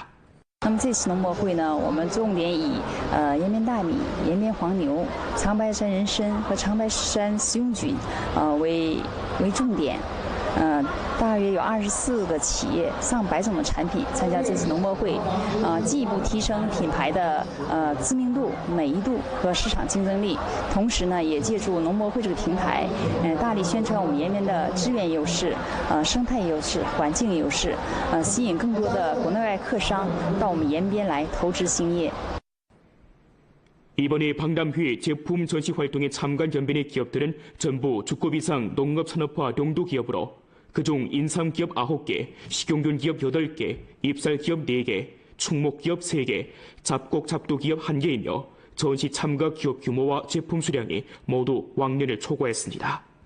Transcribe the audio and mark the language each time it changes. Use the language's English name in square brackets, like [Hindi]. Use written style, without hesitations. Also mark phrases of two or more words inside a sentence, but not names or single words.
[Chinese] 那么这次农博会呢，我们重点以延边大米、延边黄牛、长白山人参和长白山食用菌为重点。大约有24个企业、上百种的产品参加这次农博会，进一步提升品牌的知名度、美誉度和市场竞争力。同时呢，也借助农博会这个平台，大力宣传我们延边的资源优势、生态优势、环境优势，吸引更多的国内外客商到我们延边来投资兴业。 [Korean] 이번에 박람회 제품 전시 활동에 참가한 연변의 기업들은 전부 주급 이상 농업산업화 용도 기업으로 그중 인삼기업 9개, 식용균 기업 8개, 입살기업 4개, 충목기업 3개, 잡곡잡두기업 1개이며 전시 참가 기업 규모와 제품 수량이 모두 왕년을 초과했습니다.